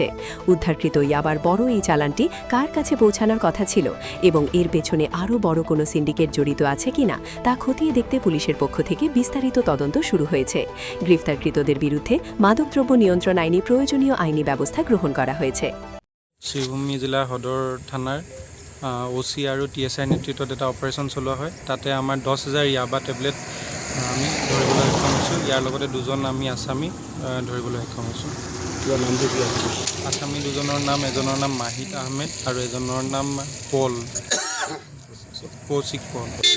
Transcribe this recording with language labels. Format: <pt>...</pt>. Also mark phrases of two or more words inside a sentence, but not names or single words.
<bn>উদ্ধারকৃত ইয়াবার বড় এই চালানটি কার কাছে পৌঁছানোর কথা ছিল এবং এর পেছনে আরও বড় কোনো সিন্ডিকেট জড়িত আছে কিনা তা খতিয়ে দেখতে পুলিশের পক্ষ থেকে বিস্তারিত তদন্ত শুরু হয়েছে। গ্রেফতারকৃতদের বিরুদ্ধে মাদকদ্রব্য নিয়ন্ত্রণ আইনে প্রয়োজনীয় আইনি ব্যবস্থা গ্রহণ করা হয়েছে।</bn> <as>শ্রীভূমি জিলা সদর থানার OC আৰু TSI নেতৃত্বত এটা অপাৰেশ্যন চলোৱা হয়। তাতে আমাৰ 10,000 ইয়াবা টেবলেট আমি ধৰিবলৈ সক্ষম হৈছোঁ। ইয়াৰ লগতে 2জন আমি আছামী ধৰিবলৈ সক্ষম হৈছোঁ। নামটো কি আছে? আছামী 2জনৰ নাম, এজনৰ নাম মাহিত আহমেদ আৰু এজনৰ নাম পল, কৌশিক পল।</as>